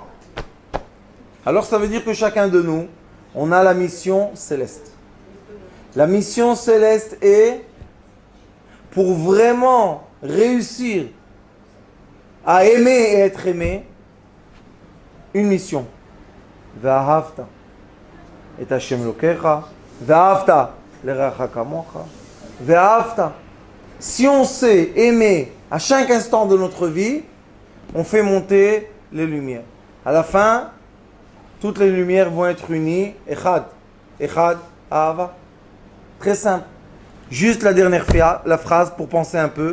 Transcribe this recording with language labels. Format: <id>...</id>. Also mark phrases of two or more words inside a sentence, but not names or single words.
<fr>Alors ça veut dire que chacun de nous, on a la mission céleste. La mission céleste est pour vraiment réussir à aimer et être aimé, une mission.</fr> <he>ואהבת את השם אלוקיך, ואהבת לרעך כמוך, ואהבת.</he> <fr>Si on sait aimer à chaque instant de notre vie, on fait monter les lumières. À la fin, toutes les lumières vont être unies.</fr> <he>אחד, אחד, אהבה.</he> <fr>Très simple. Juste la dernière la phrase pour penser un peu.</fr>